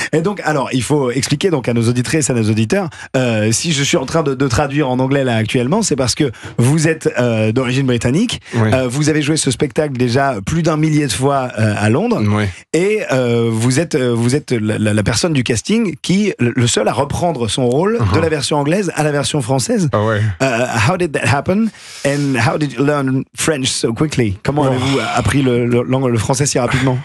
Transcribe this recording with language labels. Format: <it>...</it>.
<fr>Et donc, alors, il faut expliquer donc à nos auditrices et à nos auditeurs, si je suis en train de traduire en anglais là actuellement, c'est parce que vous êtes d'origine britannique, oui. Vous avez joué ce spectacle déjà plus d'un millier de fois à Londres, oui. Et vous êtes la personne du casting qui, le seul à reprendre son rôle de la version anglaise à la version française. Ah ouais.</fr> <en>How did that happen? And how did you learn French so quickly?</en> <fr>Comment avez-vous appris le français si rapidement?</fr>